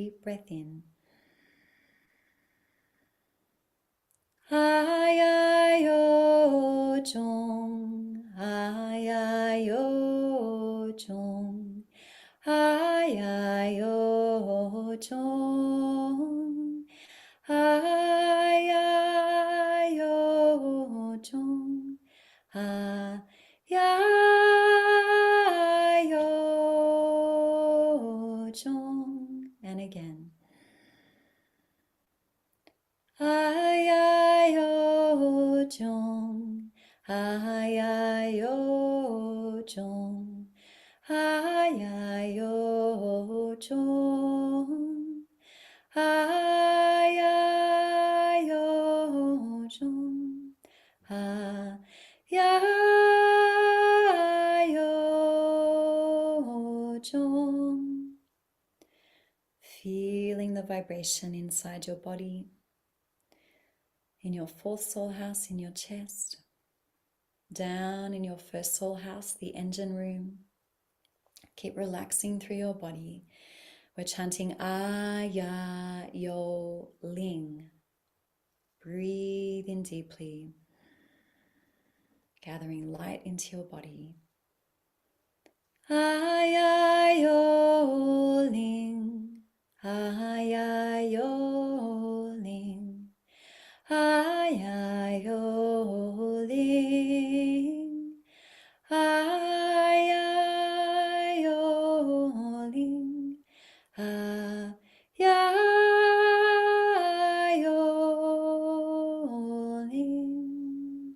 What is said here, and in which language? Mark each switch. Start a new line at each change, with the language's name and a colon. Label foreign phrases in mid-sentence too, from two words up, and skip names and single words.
English: breath in. Ayayo Jong, Ayayo Jong, Ayayo Jong, Ayayo Jong, Ayayo Jong. And again. Ayayo Jong, Ayayo Jong, Ayayo Jong, Ayayo Jong, Ayayo Jong. Feeling the vibration inside your body, in your fourth soul house, in your chest, down in your first soul house, the engine room. Keep relaxing through your body. We're chanting Aya Yo Ling. Breathe in deeply, gathering light into your body. Aya Yo Ling, Aya Yo Ling. Ayayo Ling, Ayayo Ling, Ayayo Ling.